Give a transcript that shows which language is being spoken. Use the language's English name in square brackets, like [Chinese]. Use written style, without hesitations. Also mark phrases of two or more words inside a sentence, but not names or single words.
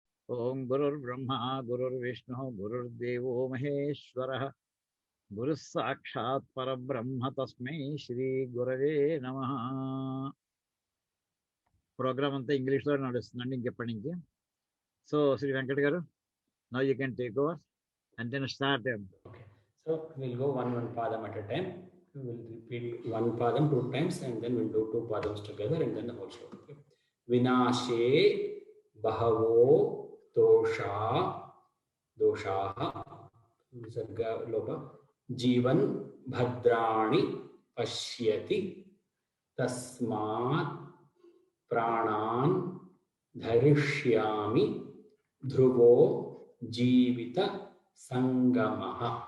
[Sanskrit] ओम गुरुर्ब्रह्मा गुरुर्विष्णु गुरुर्देवो महेश्वरः गुरुः साक्षात् परब्रह्म तस्मै श्री गुरवे नमः. [Telugu] ప్రోగ్రామ్ అంతా ఇంగ్లీష్ లో నడుస్తుందండి ఇంకెప్పటి నుంచి. సో శ్రీ వెంకట్ గారు, [English] Now you can take over and then start. Okay. So we'll go one padam at a time. We will repeat one padam 2 times and then we'll do 2 padams together and then the whole shloka. [Sanskrit] Okay. विनाशे बहवो दोषाः विसर्ग लोप जीवन भद्राणि पश्यति तस्मात् प्राणान् धरिष्यामि ध्रुवो जीवित संगमः.